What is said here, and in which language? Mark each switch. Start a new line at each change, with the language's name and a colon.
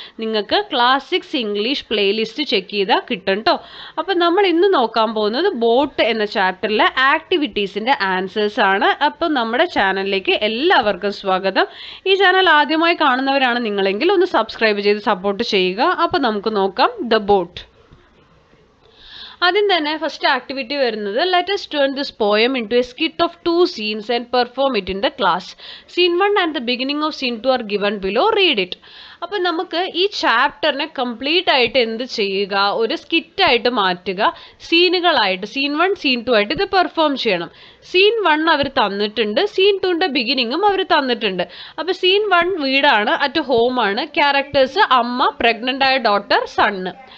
Malayalam: നിങ്ങൾക്ക് class 6 English playlist check ചെയ്താൽ കിട്ടും കേട്ടോ. അപ്പോൾ നമ്മൾ ഇന്ന് നോക്കാൻ പോകുന്നത് ബോട്ട് എന്ന ചാപ്റ്ററിലെ ആക്ടിവിറ്റീസിൻ്റെ ആൻസേഴ്സ് ആണ്. അപ്പോൾ നമ്മുടെ ചാനലിലേക്ക് എല്ലാവർക്കും സ്വാഗതം. ഈ ചാനൽ ആദ്യമായി കാണുന്നവരാണ് നിങ്ങളെങ്കിൽ ഒന്ന് സബ്സ്ക്രൈബ് ചെയ്ത് സപ്പോർട്ട് ചെയ്യുക. അപ്പോൾ നമുക്ക് നോക്കാം ദ ബോട്ട്. ആദ്യം തന്നെ ഫസ്റ്റ് ആക്ടിവിറ്റി വരുന്നത്
English: Let us turn this poem into a skit of 2 scenes and perform it in the class. Scene 1 and the beginning of scene 2 are given below. Read it.
Malayalam: അപ്പോൾ നമുക്ക് ഈ ചാപ്റ്ററിനെ complete ആയിട്ട് എന്ത് ചെയ്യുക, ഒരു സ്കിറ്റായിട്ട് മാറ്റുക, സീനുകളായിട്ട് സീൻ 1 സീൻ 2 ആയിട്ട് ഇത് പെർഫോം ചെയ്യണം. സീൻ 1 അവർ തന്നിട്ടുണ്ട്, സീൻ 2ൻ്റെ ബിഗിനിങ്ങും അവർ തന്നിട്ടുണ്ട്. അപ്പോൾ സീൻ 1 വീടാണ്, അറ്റ് ഹോമാണ്. ക്യാരക്ടേഴ്സ് അമ്മ, പ്രഗ്നൻ്റ് ആയ ഡോട്ടർ, സണ്ണ്.